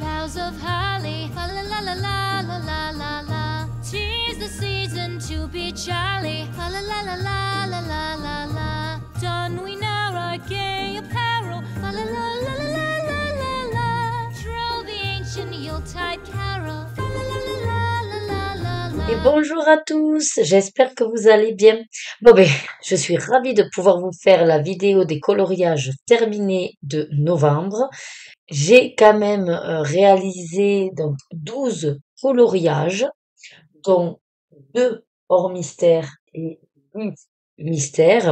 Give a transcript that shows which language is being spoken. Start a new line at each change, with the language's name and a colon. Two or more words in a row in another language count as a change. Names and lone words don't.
English: boughs of holly. Fa la la la la la la la la. 'Tis the season to be jolly. Fa la la la la la la la la. Don we now our gay apparel. Fa la la la la la la la la. Troll the ancient Yuletide carol. Fa la la la la la la la la.
French: Et bonjour à tous, j'espère que vous allez bien. Bon ben, je suis ravie de pouvoir vous faire la vidéo des coloriages terminés de novembre. J'ai quand même réalisé donc 12 coloriages, dont 2 hors mystère et 8 mystères.